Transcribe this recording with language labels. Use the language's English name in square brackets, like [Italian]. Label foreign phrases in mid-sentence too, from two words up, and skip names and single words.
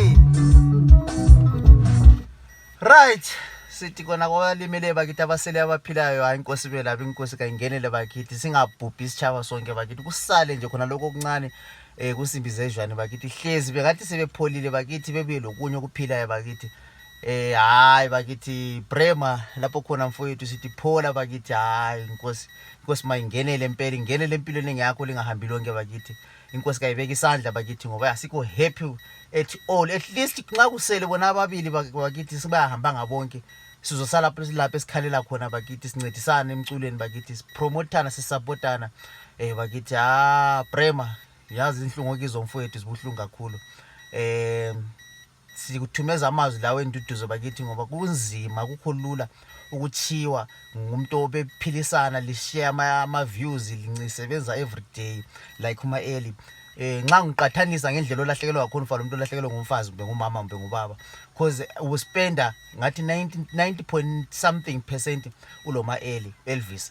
[North Ndebele] right sithi kona kwabalimele bakithi abasele abaphilayo hayi inkosi belapha inkosi kayingenele bakithi singabhubhi isichaba sonke bakithi kusale nje khona lokho okuncane kusimbi zezhwane bakithi hlezi bengathi sebepholile bakithi bebuye lokunye ukuphilayo bakithi hayi bakithi Prema lapho khona mfowethu sithi phola bakithi hayi inkosi mayingenele impela ingenele empilweni engiyakho lingahambi lonke bakithi inkosi kayibeka isandla bakithi ngoba asikho [English] happy at all [North Ndebele] at least nxa kusele bona ababili bakithi sibayahamba ngabonke sizosala lapha esikhalela khona bakithi sincedisana emculweni bakithi sipromotana sisupportana bakithi Prema yazi inhlungu okizomfowethu zibuhlungu kakhulu sikuthumeza amazwi lawo enduduzo bakithi ngoba kunzima akukho lula ukuchiwa ngumuntu obephilisana lishare ama views lincesebenza [English] every day like MaElly. [North Ndebele] Nxa ngiqathanisa ngendlela olahlekelwa kakhulu mfana umuntu olahlekelwa ngumfazi kumbe ngumama kumbe ngubaba because uspenda ngathi [English] 90 point something percent [North Ndebele] ulo MaElly Elvis.